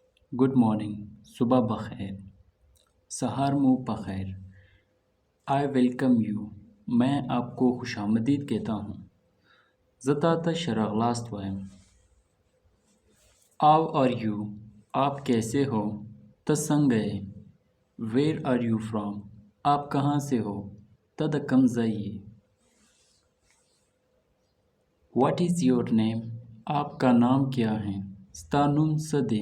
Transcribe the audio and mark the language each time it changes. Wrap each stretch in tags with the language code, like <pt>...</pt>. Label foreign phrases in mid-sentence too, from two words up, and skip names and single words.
<en>Good morning,</en> <ur>صبح بخیر،</ur> <ps>سحر منہ بخیر۔</ps> <en>I welcome you,</en> <ur>میں آپ کو خوش آمدید کہتا ہوں۔</ur> <ps>زتاتا شراغلاست وائم۔</ps> <en>How are you,</en> <ur>آپ کیسے ہو؟ تسنگے،</ur> <en>Where are you from,</en> <ur>آپ کہاں سے ہو؟</ur> <ps>تدکم زئی۔</ps> <en>What is your name,</en> <ur>آپ کا نام کیا ہے؟</ur> <ps>ستانم سدے۔</ps>